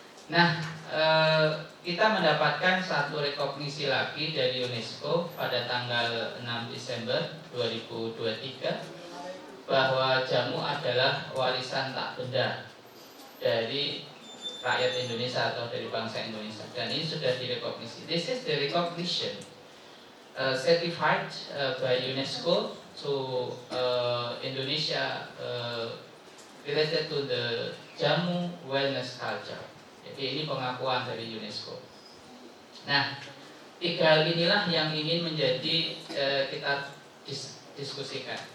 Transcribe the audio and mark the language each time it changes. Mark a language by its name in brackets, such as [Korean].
[Indonesian] Nah, kita mendapatkan satu rekognisi lagi dari UNESCO pada tanggal 6 Desember 2023 bahwa jamu adalah warisan tak benda dari rakyat Indonesia atau dari bangsa Indonesia, dan ini sudah direkognisi. [English] This is the recognition certified by UNESCO to Indonesia related to the jamu wellness culture. [Indonesian] Jadi ini pengakuan dari UNESCO. Nah, 3 hal inilah yang ingin menjadi kita diskusikan.